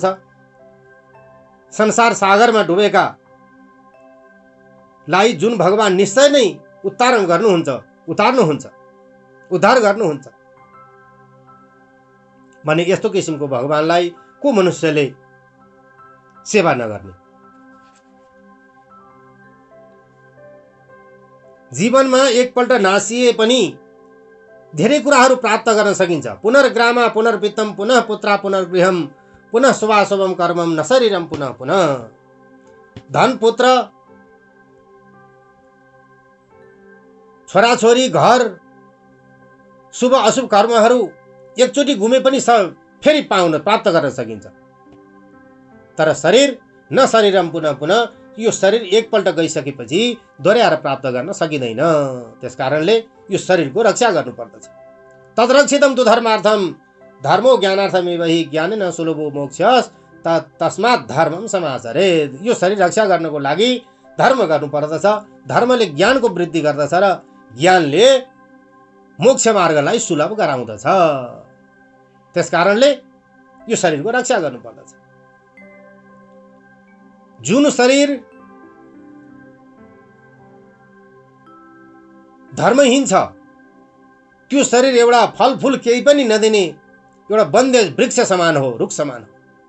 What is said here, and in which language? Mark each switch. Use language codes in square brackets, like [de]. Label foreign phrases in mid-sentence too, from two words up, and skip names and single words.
[ne] संसार सागरमा डुबेका लाई जुन भगवान निश्चय नै उद्धार गर्नुहुन्छ भने यस्तो किसिमको भगवानलाई को मनुष्यले सेवा नगर्ने। जीवनमा एकपल्ट नासिए पनि धेरै कुराहरू प्राप्त गर्न सकिन्छ। [sa] पुनर्ग्रामा पुनर्वित्तम पुनः पुत्रा पुनर्गृहम पुनः शुभाशुभम कर्मम न शरीरम पुनः पुनः। [ne] धन, पुत्र, छोराछोरी, घर, शुभ अशुभ कर्महरू एकचोटि घुमे पनि फेरि प्राप्त गर्न सकिन्छ। तर शरीर [sa] न शरीरम पुनः पुनः, [ne] यो शरीर एकपल्ट गइसकेपछि दोहोऱ्याएर प्राप्त गर्न सकिँदैन। त्यसकारणले यो शरीरको रक्षा गर्नुपर्दछ। [sa] तद्रक्षितम तु धर्मार्थम धर्मो ज्ञानार्थमेव हि ज्ञानेन सुलभो मोक्षस् तस्मात् धर्मम समाचरेत्। [ne] यो शरीर रक्षा गर्नको लागि धर्म गर्नुपर्दछ। धर्मले ज्ञानको वृद्धि गर्दछ र ज्ञानले मोक्ष मार्गलाई सुलभ गराउँदछ। त्यसकारणले यो शरीरको रक्षा गर्नुपर्दछ। जुन शरीर धर्महीन छ त्यो शरीर एउटा फलफूल केही पनि नदिने एउटा बन्देज वृक्ष समान हो, रुख समान हो।